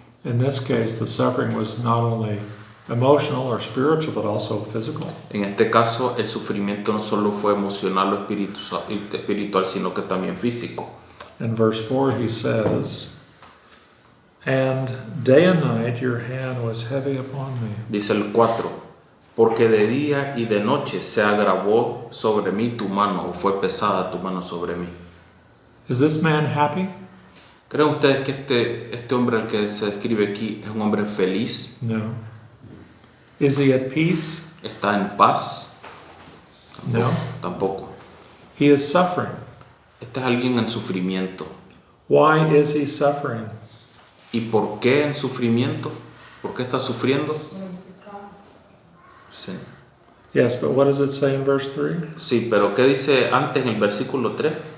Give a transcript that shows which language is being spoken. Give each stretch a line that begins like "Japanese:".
English: In this case, the suffering was not only emotional or spiritual, but also physical.
Spanish: En este caso, el sufrimiento no solo fue emocional o espiritual, sino que también físico.
English: In verse 4, he says, and day and night your hand was heavy upon me.
Spanish: Dice el 4, porque de día y de noche se agravó sobre mí tu mano, o fue pesada tu mano sobre mí.
English: Is this man happy?
Spanish: ¿Creen ustedes que este hombre al que se describe aquí es un hombre feliz?
English: No. Is he at peace?
Spanish: ¿Está en paz?
English: No.
Spanish: Tampoco.
English: He is suffering.
Spanish: Este es alguien en sufrimiento.
English: Why is he suffering?
Spanish: ¿Y por qué en sufrimiento? ¿Por qué está sufriendo? Sí.
English: Yes, but what does it say in verse 3?
Spanish: Sí, pero ¿qué dice antes en el versículo 3?